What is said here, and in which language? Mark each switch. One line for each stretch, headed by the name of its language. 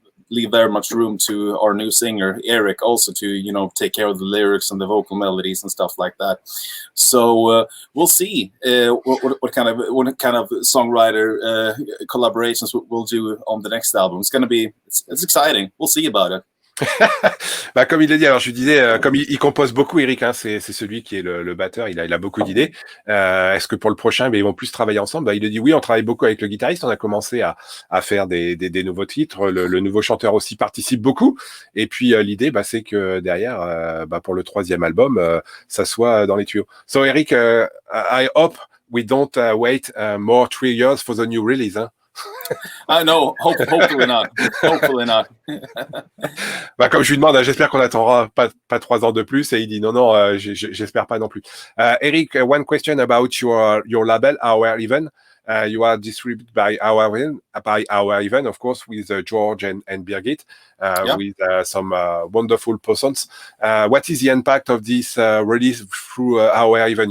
English: leave very much room to our new singer Erik also to take care of the lyrics and the vocal melodies and stuff like that. So we'll see what kind of songwriter collaborations we'll do on the next album. It's exciting. We'll see about it.
French: Bah, comme il l'a dit, alors je lui disais, comme il compose beaucoup, Erik, hein, c'est celui qui est le batteur, il a beaucoup d'idées. Est-ce que pour le prochain, ils vont plus travailler ensemble? Bah, il a dit oui, on travaille beaucoup avec le guitariste, on a commencé à faire des nouveaux titres, le nouveau chanteur aussi participe beaucoup, et puis l'idée, bah, c'est que derrière, bah, pour le 3e album, ça soit dans les tuyaux.
English: So Erik, I hope we don't wait more 3 years for the new release, hein. I know, hopefully not. Hopefully not.
French: Bah, comme je lui demande, j'espère qu'on attendra pas 3 ans de plus, et il dit non, j'espère pas non plus.
English: Erik, one question about your label, Our Even. You are distributed by Our Even, of course, with George and Birgit, with some wonderful persons. What is the impact of this release through Our Even?